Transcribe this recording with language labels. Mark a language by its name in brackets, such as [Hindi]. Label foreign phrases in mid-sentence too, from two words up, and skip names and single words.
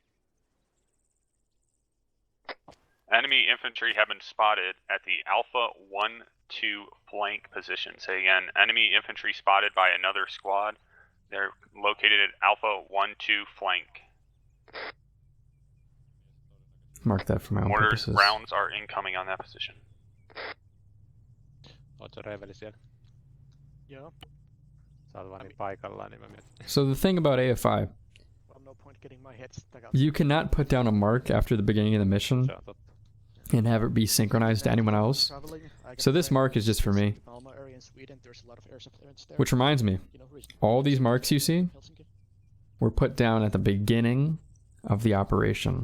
[English] Enemy infantry have been spotted at the Alpha 1-2 flank position. Say again, enemy infantry spotted by another squad. They're located at Alpha 1-2 flank. Mark that for my own purposes. Mortar rounds are incoming on that position. [Finnish] Ootko Reveli siellä? Joo. Sä oot vaan niin paikallaan, niin mä mietin. [English] So the thing about AFI no point getting my head stuck out. You cannot put down a mark after the beginning of the mission and have it be synchronized to anyone else. So this mark is just for me. Alma area in Sweden, there's a lot of air clearance there. Which reminds me, all these marks you see were put down at the beginning of the operation.